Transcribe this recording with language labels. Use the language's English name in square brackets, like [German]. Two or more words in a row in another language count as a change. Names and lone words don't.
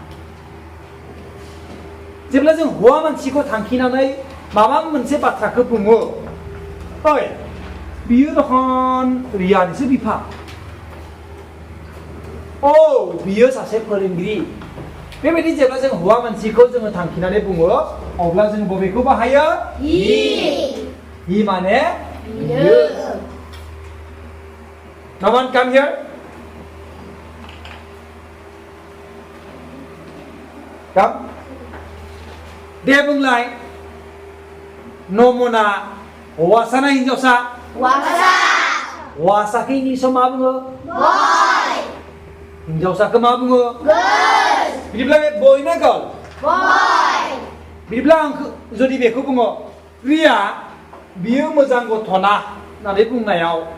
[Bodo] जेब्ला जों हौवा मानसिखौ थांखिनानै माबा मोनसे बाथ्राखौ बुङो ओइ बियो दखन रियानिसो बिफा औ बियो सासे फोरोंगिरि बेबायदि जेब्ला जों हौवा मानसिखौ जोङो थांखिनानै बुङो अब्ला जों बबेखौ बाहायो हि माने बियो [English] No one come here come [Bodo] दे बुंलाय नमना हौवासा ना हिनजावसा हौवासाखौ इंलिसाव मा बुङो हिनजावसाखौ मा बुङो बिदिब्ला बे बय ना गार्ल बिदिब्ला आं जुदि बेखौ बुङो रिया बियो मोजां गथ'ना होननानै बुंनायाव